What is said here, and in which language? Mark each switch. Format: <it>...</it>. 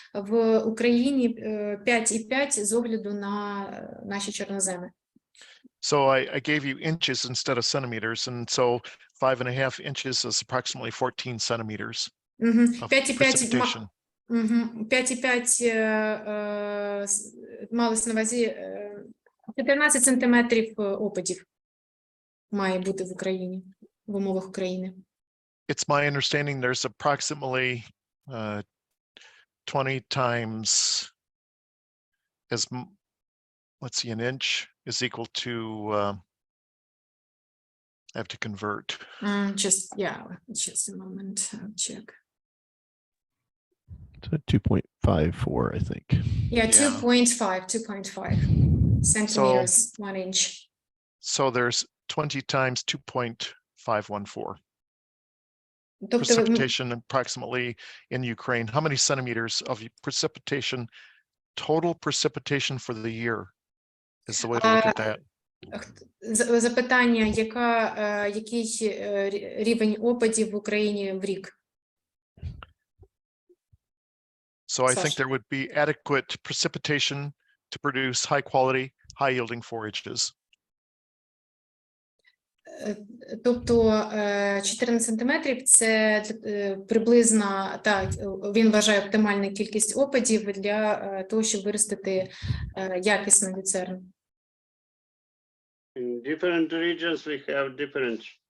<uk>В Україні 5,5 з огляду на наші чорноземи.</uk> <en>So I gave you inches instead of centimeters, and so 5.5 inches is approximately 14 centimeters of precipitation.</en> <uk>5,5 малось на увазі 14 сантиметрів опадів має бути в Україні, в умовах України.</uk> <en>It's my understanding there's approximately 20 times as, let's see, an inch is equal to, I have to convert. Just a moment, I'll check. So 2.54, I think. Yeah, Yeah. 2.5 centimeters, 1 inch. So there's 20 times 2.514.</en> <uk>Тобто,</uk> <en>Precipitation approximately in Ukraine. How many centimeters of precipitation, total precipitation for the year is the way to look at that?</en> <uk>Запитання, який рівень опадів в Україні в рік?</uk> <en>So I think there would be adequate precipitation to produce high quality, high yielding forages.</en> <uk>Тобто 14 сантиметрів – це приблизно, так, він вважає оптимальну кількість опадів для того, щоб виростити якісну люцерну.</uk> <en>In different regions, we have different.</en>